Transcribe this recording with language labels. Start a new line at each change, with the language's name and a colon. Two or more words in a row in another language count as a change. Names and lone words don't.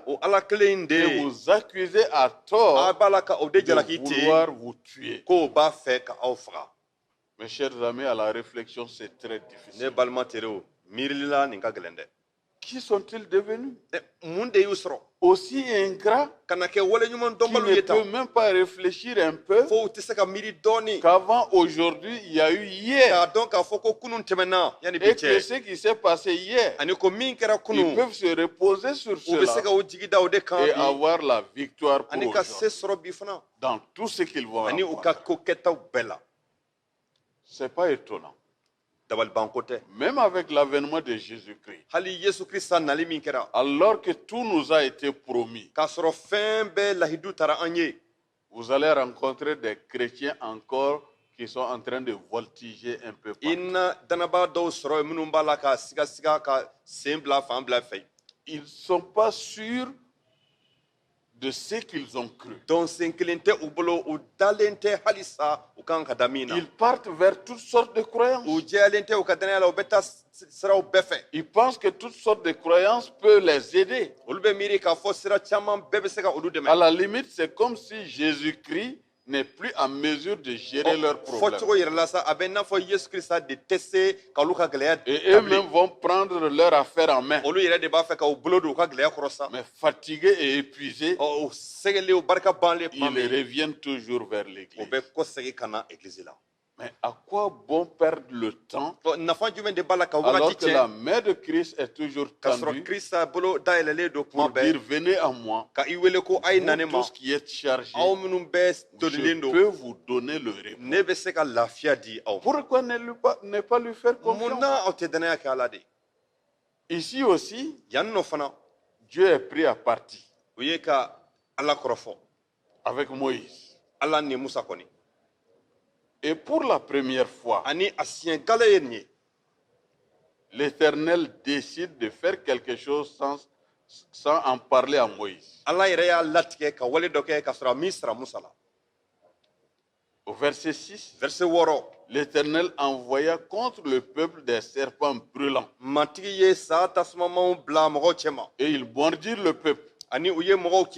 Bambara: O ala kelen in de
French: que
Bambara: ye
French: vous accusez à
Bambara: a
French: tort
Bambara: b'a la ka o de de jalaki ten
French: vouloir vous tuer.
Bambara: k'o b'a fɛ ka aw faga.
French: Mes chers amis, à la réflexion, c'est très
Bambara: Ne
French: difficile.
Bambara: balima terew miirili la nin ka gɛlɛn dɛ.
French: Qui sont-ils devenus?
Bambara: Mun de y'u sɔrɔ
French: Aussi ingrats
Bambara: ka na kɛ waleɲuman
French: qui
Bambara: dɔnbaliw
French: ne
Bambara: ye tan
French: peuvent même pas réfléchir un peu
Bambara: fo u tɛ se ka miiri dɔɔni
French: qu'avant aujourd'hui, il y a eu hier.
Bambara: k'a dɔn k'a fɔ ko kunun tɛmɛna yanni bi
French: Et que
Bambara: cɛ
French: ce qui s'est passé hier,
Bambara: ani ko min kɛra
French: ils
Bambara: kunun
French: peuvent se reposer sur
Bambara: u bɛ se
French: cela
Bambara: ka o jigi da o de kan
French: et
Bambara: bi
French: avoir la victoire pour
Bambara: ani ka se
French: aujourd'hui
Bambara: sɔrɔ bi fana
French: dans tout ce qu'ils vont
Bambara: ani u
French: avoir.
Bambara: ka ko kɛtaw bɛɛ la
French: C'est pas étonnant.
Bambara: dabalibanko tɛ
French: Même avec l'avènement de Jésus-Christ,
Bambara: hali yesu krista nali min kɛra
French: alors que tout nous a été promis,
Bambara: k'a sɔrɔ fɛn bɛɛ lahidu tara an ye
French: vous allez rencontrer des chrétiens encore qui sont en train de voltiger un peu
Bambara: i
French: partout.
Bambara: na dannabaa dɔw sɔrɔ yen minnu b'a la ka sigasiga ka sen bila fan bila fɛ
French: Ils ne sont pas sûrs de ce qu'ils ont cru.
Bambara: dɔn sen kelen tɛ u bolo u dalen tɛ halisa u kan ka da min na
French: Ils partent vers toutes sortes de croyances.
Bambara: u jɛyalen tɛ u ka dannaya la u bɛ taa siraw bɛɛ fɛ
French: Ils pensent que toutes sortes de croyances peuvent les aider.
Bambara: olu bɛ miiri k'a fɔ sira caman bɛɛ bɛ se ka olu
French: À
Bambara: dɛmɛ
French: la limite, c'est comme si Jésus-Christ n'est plus en mesure de gérer leurs problèmes.
Bambara: fɔcogo yɛrɛ la sa a bɛ i n'a fɔ yesu krista de tɛ se k'olu ka gɛlɛya
French: Et
Bambara: dabili
French: eux-mêmes vont prendre leur affaire en main.
Bambara: olu yɛrɛ de b'a fɛ ka u bolo don u ka gɛlɛya kɔrɔ sa
French: Mais fatigués et épuisés,
Bambara: u sɛgɛlen u barika banlen tuma
French: ils
Bambara: min
French: reviennent toujours vers
Bambara: u
French: l'église.
Bambara: bɛ kɔsegin ka na egilizi la
French: Mais à quoi bon perdre le temps
Bambara: nafa jumɛn de b'a la ka
French: alors
Bambara: wagati
French: que la
Bambara: tiɲɛ
French: main de Christ est toujours
Bambara: k'a sɔrɔ
French: tendue
Bambara: krista bolo dayɛlɛlen don kuma
French: pour dire
Bambara: bɛɛ
French: venez à moi,
Bambara: ka i wele ko a ye na ne
French: vous
Bambara: ma
French: tous qui êtes chargés,
Bambara: aw minnu bɛɛ
French: je
Bambara: tolilen don
French: peux vous donner le repos.
Bambara: ne bɛ se ka lafiya di aw ma
French: Pourquoi ne pas lui faire
Bambara: mun
French: confiance?
Bambara: na aw tɛ dannaya kɛ ala de
French: Ici aussi,
Bambara: yan nɔ fana
French: Dieu est pris à partie
Bambara: u ye ka ala kɔrɔfɔ
French: avec Moïse.
Bambara: ala ni musa kɔni
French: Et pour la première fois,
Bambara: ani a siɲɛ gale ye nin ye
French: l'Éternel décide de faire quelque chose sans en parler à Moïse.
Bambara: ala yɛrɛ y'a latigɛ ka wale dɔ kɛ ka sɔrɔ a min sara musa la
French: Au verset 6, verset 6 l'Éternel envoya contre le peuple des serpents brûlants.
Bambara: matigi ye saa tasumamanw bila mɔgɔw cɛma
French: Et ils mordirent le peuple.
Bambara: ani u ye mɔgɔw kin